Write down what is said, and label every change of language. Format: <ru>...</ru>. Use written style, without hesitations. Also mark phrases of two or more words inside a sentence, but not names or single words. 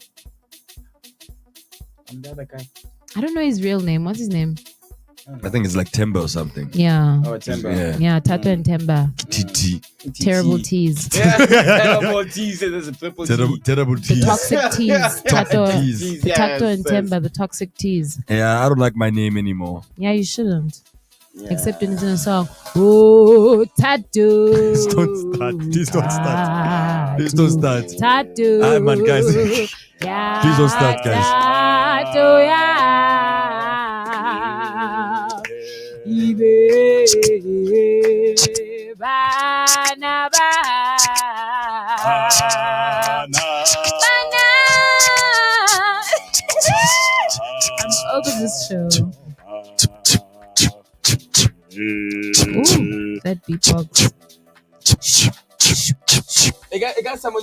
<en>The other guy. I don't know his real name. What's his name? I think it's like Timber or something. Yeah. Oh, Temba. Yeah. Yeah, Thato and Temba. TT. Terrible teas. Yeah, terrible teas. There's a triple T. Terrible The tease. toxic teas. Thato, teas. Thato and Temba, the toxic teas. Yeah, I don't like my name anymore. Yeah, you shouldn't. Except when it's in a song. Oh, Thato. Please don't start. Please don't start. Please don't start. Thato. Man, guys. Yeah, Please don't start, guys. Thato, yeah.</en> <st>Ibe, bana,</st> <en>I'm over this show. Ooh, that beatbox. It got someone.</en>